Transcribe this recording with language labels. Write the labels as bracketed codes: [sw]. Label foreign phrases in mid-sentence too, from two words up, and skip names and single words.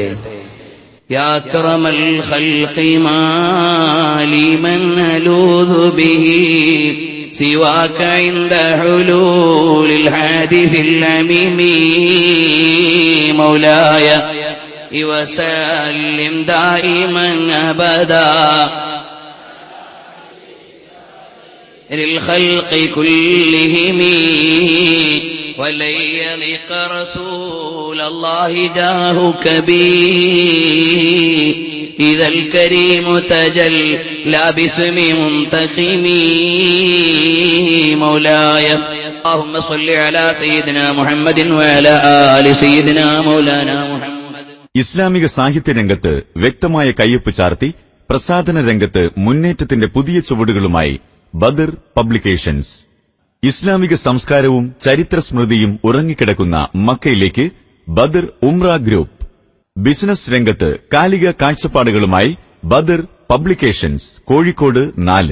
[ar] يا أكرم الخلق ما لي من ألوذ به سواك عند حلول الحادث العمم مولاي وسلم دائما أبدا للخلق كلهم ولن يلق رسول الله جاهك بي إذا الكريم تجلى باسم منتخم مولاي اللهم صل على سيدنا محمد وعلى آل سيدنا مولانا محمد. [ml] ഇസ്ലാമിക സാഹിത്യ രംഗത്ത് വ്യക്തമായ കയ്യൊപ്പ് ചാർത്തി പ്രസാധന രംഗത്ത് മുന്നേറ്റത്തിന്റെ പുതിയ ചുവടുകളുമായി ബദർ പബ്ലിക്കേഷൻസ്. ഇസ്ലാമിക സംസ്കാരവും ചരിത്ര സ്മൃതിയും ഉറങ്ങിക്കിടക്കുന്ന മക്കയിലേക്ക് ബദർ ഉംറ ഗ്രൂപ്പ്. ബിസിനസ് രംഗത്ത് കാലിക കാഴ്ചപ്പാടുകളുമായി ബദർ പബ്ലിക്കേഷൻസ്, കോഴിക്കോട് 4.